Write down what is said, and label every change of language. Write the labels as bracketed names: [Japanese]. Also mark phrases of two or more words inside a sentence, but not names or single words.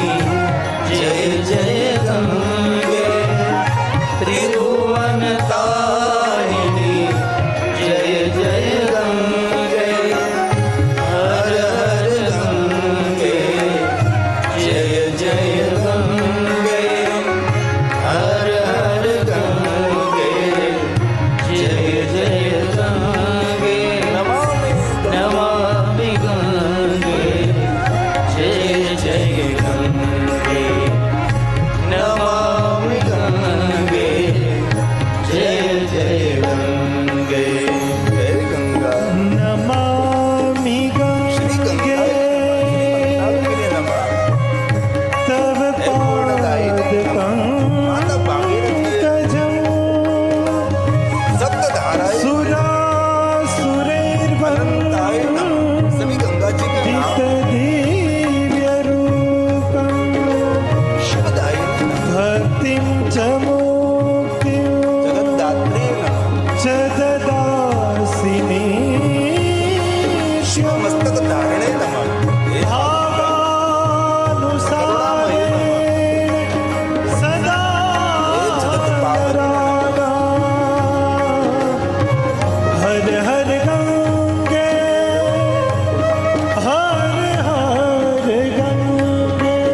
[Sanskrit] जय जय गंगे त्रिभुवन तारिणी जय जय गंगे हर हर गंगे जय जय गंगे हर हर गंगे जय जय गंगे नमामि गंगे जय जय गंगे नमामि गंगे जय जय गंगे जय गंगा नमामि श्री गंगा गंगे नमः। तव हे पूर्णदायिनी नमः। माता भागीरथी पादपङ्कजं सप्तधाराएं सुरासुरैर्वन्दितं अनंताय नमः। [Hindi] सभी गंगा जी के नाम [Sanskrit] दिव्यरूपं शिवदायिनी नमः। भक्तिं च मुक्तिं जगद्धात्री नमः। च ददासि शिव मस्तक धारिणे नमः। हे भावानुसारेण सदा रागा। हर हर गंगे हर हर गंगे